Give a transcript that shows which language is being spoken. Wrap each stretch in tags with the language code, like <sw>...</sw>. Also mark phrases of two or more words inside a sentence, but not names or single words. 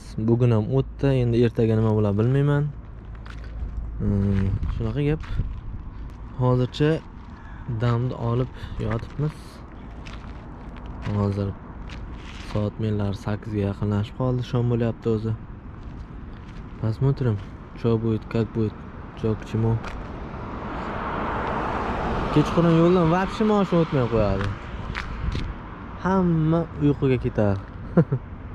<uz>Bugun ham o'tdi. Endi ertaga nima bo'ladi bilmayman. Shunaqa gap. Hozircha damni olib yotibmiz. Hozir soat menlar 8 ga yaqinlashib qoldi. Shom bo'lyapti o'zi.</uz> <ru>Посмотрим, что будет, как будет, что к чему.</ru> <uz>Kechqurun yo'ldan вообще mashina o'tmay qo'yadi. Hamma uyquga ketadi.</uz>